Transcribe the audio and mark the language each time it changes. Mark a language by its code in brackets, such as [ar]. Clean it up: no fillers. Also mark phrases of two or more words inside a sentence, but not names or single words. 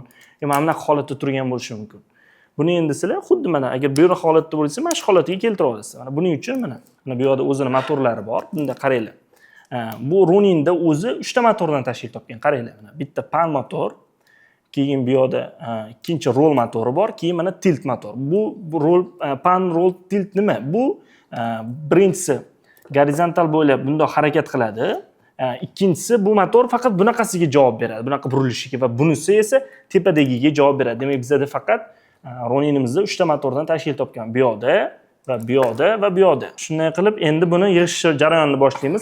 [uz] Yo mana bunaqa holatda turgan bo'lishi mumkin. Buni endi sizlar xuddi mana agar bu holatda bo'lsa, mana shu holatiga keltirib olasiz. Mana buning uchun mana bu yoqda o'zini motorlari bor. Bunda qaranglar. Bu Roninda o'zi 3 ta motordan tashkil topgan. Qaranglar, mana bitta pan motor, keyin bu yoqda ikkinchi roll motori bor, keyin mana tilt motor. Bu roll pan roll tilt nima? Bu birinchisi gorizontal bo'ylab bundoq harakat qiladi. Ikkinchisi bu motor faqat bunaqasiga javob beradi, bunaqa burilishiga, va bunisi esa tepadagiga javob beradi. Demak, bizda faqat Roninimizda 3 ta motordan tashkil topgan. Bu yoqda va bu yoqda va bu yoqda. Shunday qilib, endi buni yig'ish jarayonini boshlaymiz.